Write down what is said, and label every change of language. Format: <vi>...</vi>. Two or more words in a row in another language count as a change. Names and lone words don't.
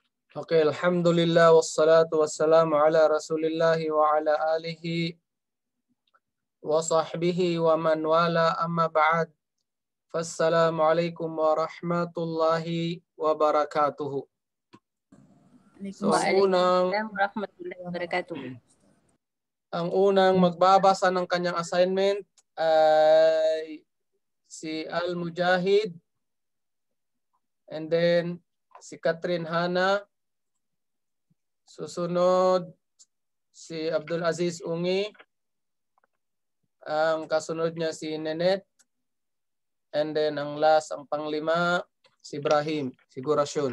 <ar>Okay, الحمد لله والصلاة والسلام على رسول الله وعلى آله وصحبه ومن والاه أما بعد. فالسلام عليكم ورحمة الله وبركاته.</ar> <tl>So, ang unang magbabasa ng kanyang assignment ay si Al-Mujahid,</tl> <en>and then</en> <tl>si Catherine Hana. Susunod si Abdul Aziz Ungi. Ang kasunod niya si Nenet.</tl> <en>And then</en> <tl>ang last, ang panglima, si Ibrahim, sigurasyon.</tl>